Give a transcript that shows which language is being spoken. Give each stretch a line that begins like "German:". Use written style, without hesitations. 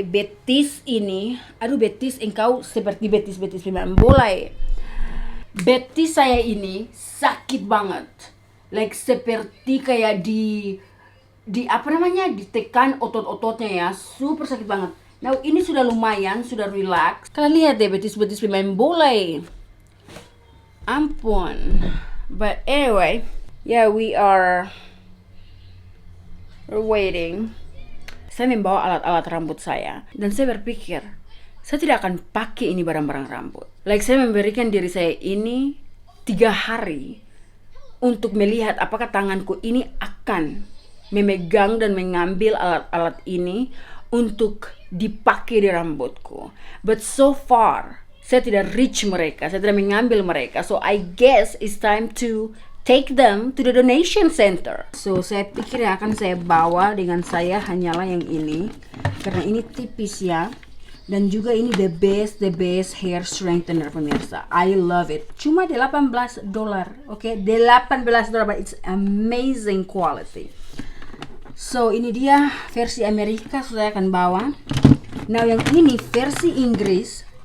Indonesian: Betis ini, aduh betis, engkau seperti betis pemain bola ya. Betis saya ini sakit banget. Like seperti kayak ditekan otot-ototnya ya. Super sakit banget. Nah, ini sudah lumayan, sudah relax. Kalian lihat deh betis pemain bola ya. Ampun.
English: But anyway, yeah, we're waiting.
Indonesian: Saya membawa alat-alat rambut saya dan saya berpikir saya tidak akan pakai ini barang-barang rambut. Like saya memberikan diri saya ini 3 hari untuk melihat apakah tanganku ini akan memegang dan mengambil alat-alat ini untuk dipakai di rambutku.
English: But so far
Indonesian: saya tidak reach mereka, saya tidak mengambil mereka.
English: So I guess it's time to take them to the donation center.
Indonesian: So saya pikir yang akan saya bawa dengan saya hanyalah yang ini, karena ini tipis ya. Dan juga ini
English: the best hair strengthener,
Indonesian: pemirsa.
English: I love it. Cuma $18, okay? $18, but it's amazing quality.
Indonesian: So ini dia versi Amerika, saya akan bawa. Now yang ini versi Inggris.